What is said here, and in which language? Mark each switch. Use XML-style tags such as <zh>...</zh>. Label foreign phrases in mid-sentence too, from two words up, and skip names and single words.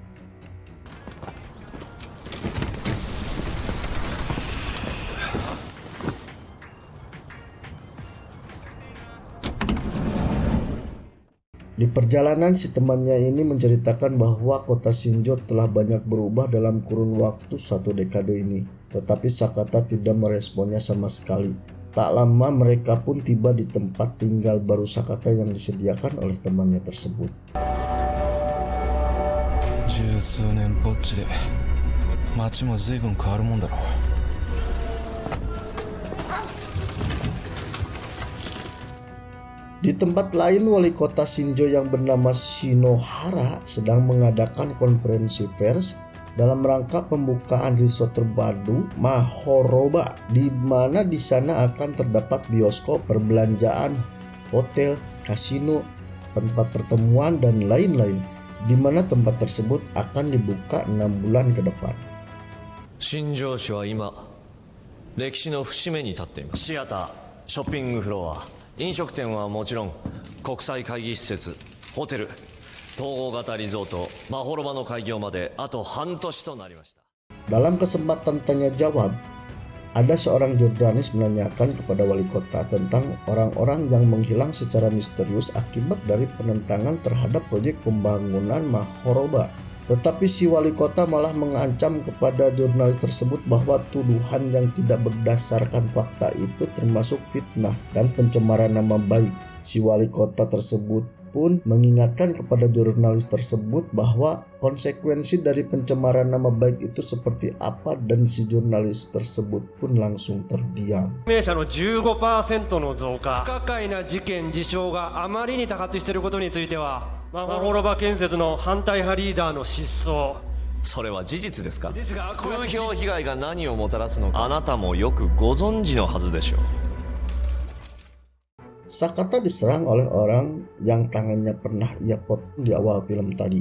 <id>Di perjalanan si temannya ini menceritakan bahwa kota Shinjo telah banyak berubah dalam kurun waktu 1 dekade ini. Tetapi Sakata tidak meresponnya sama sekali. Tak lama mereka pun tiba di tempat tinggal baru Sakata yang disediakan oleh temannya tersebut.</id> <ja>十数年ぼっちで街も随分変わるもんだろう。</ja> <id>Di tempat lain, wali kota Shinjo yang bernama Shinohara sedang mengadakan konferensi pers dalam rangka pembukaan resort terbaru Mahoroba, di mana di sana akan terdapat bioskop, perbelanjaan, hotel, kasino, tempat pertemuan dan lain-lain, di mana tempat tersebut akan dibuka 6 bulan ke depan.</id> <ja>Shinjo市は今歴史の節目に立っています。シアター、ショッピングフロア、飲食店はもちろん国際会議施設、ホテル、統合型リゾート、マホロバの開業まであと半年となりました。</ja> <id>Dalam kesempatan tanya jawab, ada seorang jurnalis menanyakan kepada wali kota tentang orang-orang yang menghilang secara misterius akibat dari penentangan terhadap proyek pembangunan Mahoroba. Tetapi si wali kota malah mengancam kepada jurnalis tersebut bahwa tuduhan yang tidak berdasarkan fakta itu termasuk fitnah dan pencemaran nama baik. Si wali kota tersebut pun mengingatkan kepada jurnalis tersebut bahwa konsekuensi dari pencemaran nama baik itu seperti apa, dan si jurnalis tersebut pun langsung terdiam.</id> <ja>名者の 15% の増加、不可解な事件事象があまりに多発していることについては、マホロバ建設の反対派リーダーの失踪。それは事実ですか？風評被害が何をもたらすのかあなたもよくご存知のはずでしょう。</ja> <id>Sakata diserang oleh orang yang tangannya pernah ia potong di awal film tadi.</id>